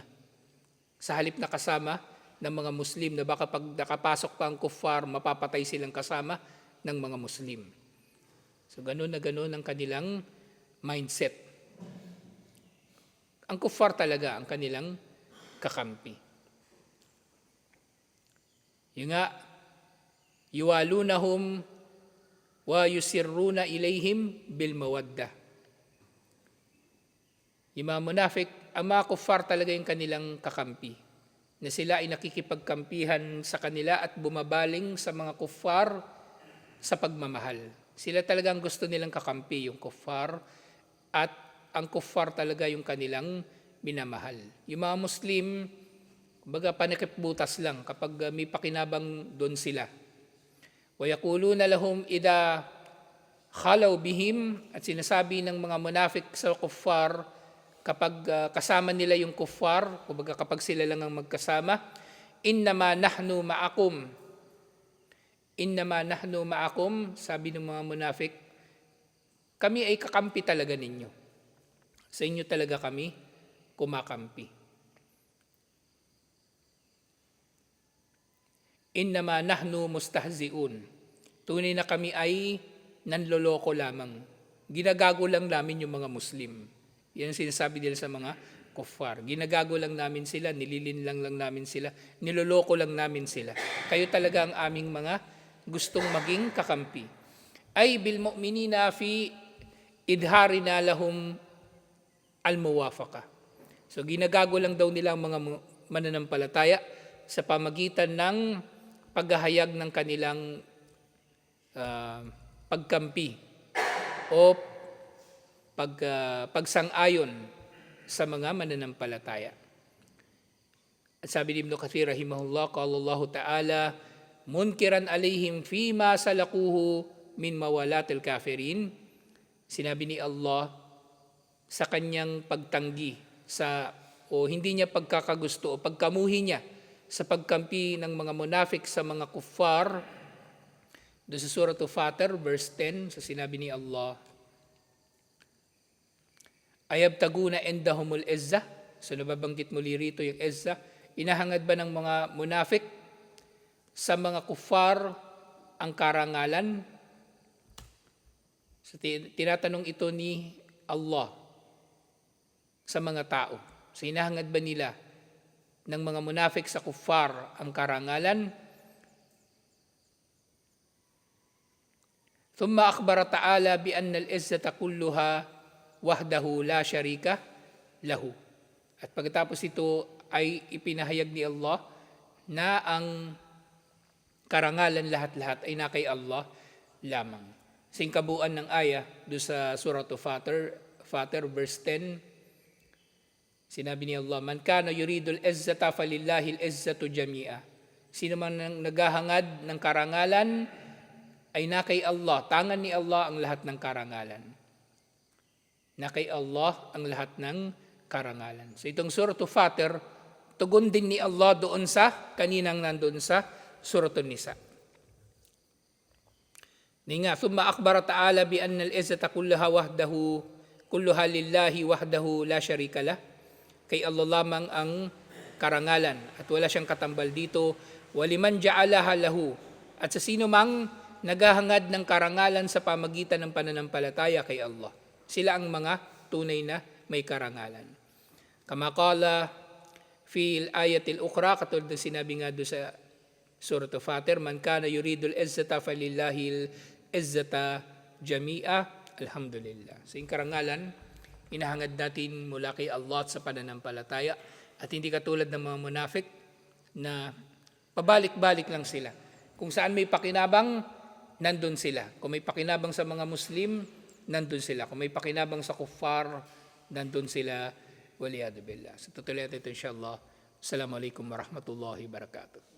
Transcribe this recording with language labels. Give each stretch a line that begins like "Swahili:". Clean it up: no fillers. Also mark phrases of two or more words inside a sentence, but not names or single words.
Filipino: Sa halip na kasama ng mga Muslim na baka pag nakapasok pa ang kuffar, mapapatay silang kasama ng mga Muslim. So ganun na ganun ang kanilang mindset. Ang kuffar talaga ang kanilang kakampi. Yung nga,
Arabic: يوالونهم ويسرون إليهم بالمودة.
Filipino: Yung mga munafik, ang mga kuffar talaga yung kanilang kakampi. Na sila ay nakikipagkampihan sa kanila at bumabaling sa mga kuffar sa pagmamahal. Sila talaga ang gusto nilang kakampi, yung kuffar, at ang kuffar talaga yung kanilang minamahal. Yung mga Muslim, kumbaga panikipbutas lang kapag may pakinabang doon sila.
Arabic: وَيَقُولُونَ لَهُمْ إِذَا خَلَوْا بِهِمْ,
Filipino: at sinasabi ng mga munafik sa kuffar kapag kasama nila yung kuffar, kumbaga kapag sila lang ang magkasama,
Arabic: إِنَّمَا نَحْنُ مَعَكُمْ. إِنَّمَا نَحْنُ مَعَكُمْ,
Filipino: sabi ng mga munafik, kami ay kakampi talaga ninyo. Sa inyo talaga kami kumakampi.
Arabic: إنما نحن مستهزئون.
Filipino: Tunay na kami ay nanloloko lamang. Ginagago lang namin yung mga Muslim. Yan ang sinasabi nila sa mga kuffar. Ginagago lang namin sila, nililinlang lang namin sila, niloloko lang namin sila. Kayo talaga ang aming mga gustong maging kakampi.
Arabic: أي بالمؤمنين في إظهارنا لهم الموافقة.
Filipino: So ginagago lang daw nila ang mga mananampalataya sa pamagitan ng paghahayag ng kanilang pagkampi o pagsang-ayon sa mga mananampalataya. At sabi ni Ibn Kathir
Arabic: رحمه الله، قال الله تعالى، منكرا عليهم فيما سلكوه من موالاة الكافرين.
Filipino: Sinabi ni Allah sa kanyang pagtanggi o hindi niya pagkakagusto o pagkamuhi niya sa pagkampi ng mga munafik sa mga kuffar. Doon sa Surah Fatir, verse 10, sa sinabi ni Allah,
Arabic: أيبتغون عندهم العزة.
Filipino: So nababanggit muli rito yung izza. Inahangad ba ng mga munafik sa mga kuffar ang karangalan? So tinatanong ito ni Allah sa mga tao. So inahangad ba nila ng mga munafik sa kuffar ang karangalan?
Arabic: ثم أخبر تعالى بأن العزة كلها وحده لا شريك له.
Filipino: At pagkatapos ito ay ipinahayag ni Allah na ang karangalan lahat-lahat ay na kay Allah lamang. Singkabuan ng aya do sa Surah Fatir verse 10, sinabi ni Allah,
Arabic: من كان يريد العزة فلله العزة جميعا.
Filipino: Sino man ang naghahangad ng karangalan ay na kay Allah, tangan ni Allah ang lahat ng karangalan. Na kay Allah ang lahat ng karangalan. So itong Surah Fatir, tugon din ni Allah doon sa kaninang nandoon sa Surah Nisa.
Arabic: Nga, ثم أخبر تعالى بأن العزة كلها لله وحده لا شريك له.
Filipino: Kay Allah lamang ang karangalan at wala siyang katambal dito.
Arabic: ولمن جعلها له,
Filipino: at sa sino mang naghahangad ng karangalan sa pamagitan ng pananampalataya kay Allah. Sila ang mga tunay na may karangalan.
Arabic: كما قال في الآية الأخرى,
Filipino: katulad ng sinabi nga doon sa Surah Fatir,
Arabic: من كان يريد العزة فلله العزة جميعا، الحمد لله.
Filipino: So yung karangalan, inahangad natin mula kay Allah sa pananampalataya at hindi katulad ng mga munafik na pabalik-balik lang sila. Kung saan may pakinabang, nandun sila. Kung may pakinabang sa mga Muslim, nandun sila. Kung may pakinabang sa kuffar, nandun sila.
Arabic: والعياذ بالله.
Filipino: Sa tutuloy natin ito insyaAllah.
Arabic: السلام عليكم ورحمة الله وبركاته.